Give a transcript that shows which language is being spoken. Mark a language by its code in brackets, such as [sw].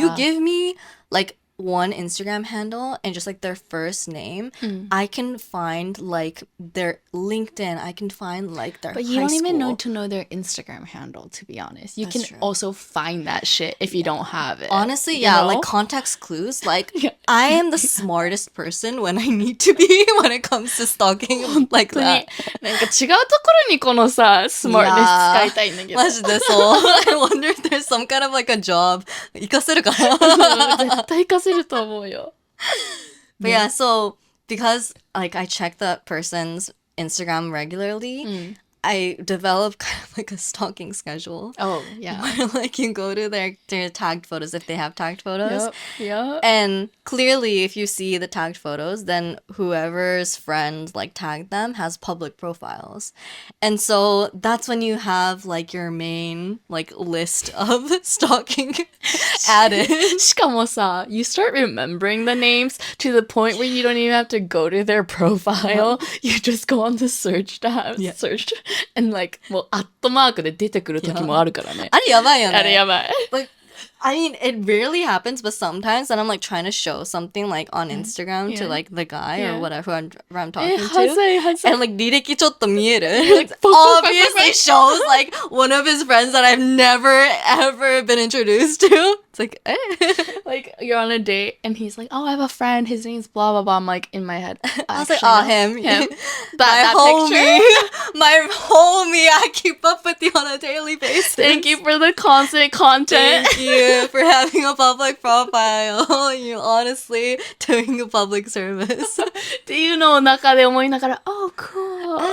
[en] You give me like one Instagram handle and just like their first name, I can find like their LinkedIn, I can find like their But you don't even need to know their Instagram handle, to be honest. You can also find that shit if you don't have it. Honestly, like context clues. Like I am the smartest person when I need to be when it comes to stalking like that. [ja] なんか違うところにこのさ、スマートネス使いたいんだけど。マジでそう。 [en] I wonder if there's some kind of like a job [ja] 活かせるかな。絶対活かせると思うよ。 [en] But yeah, so because like I check the person's Instagram regularly, I develop kind of like a stalking schedule. Oh, yeah. Where like you go to their tagged photos if they have tagged photos. Yep. And clearly if you see the tagged photos, then whoever's friend like tagged them has public profiles. And so that's when you have like your main like list of stalking added. [ja] しかもさ、 [en] you start remembering the names to the point where you don't even have to go to their profile. You just go on the search tab, search. And like, [ja] もうアットマークで出てくる時もあるからね。あれやばいよね。あれやばい。 [en] Like, I mean, it rarely happens, but sometimes when I'm like trying to show something like on Instagram to like the guy or whatever I'm talking to, and like [ja] 履歴ちょっと見える, [en] like obviously shows like one of his friends that I've never ever been introduced to. It's like, eh. Like you're on a date and he's like, oh, I have a friend. His name's blah blah blah. I'm like in my head. I was like, oh, him. That homie, my homie. I keep up with you on a daily basis. Thank you for the constant content. Thank you for having a public profile. You honestly doing a public service. [ja] っていうのを中で思いながら、 [en] oh, cool.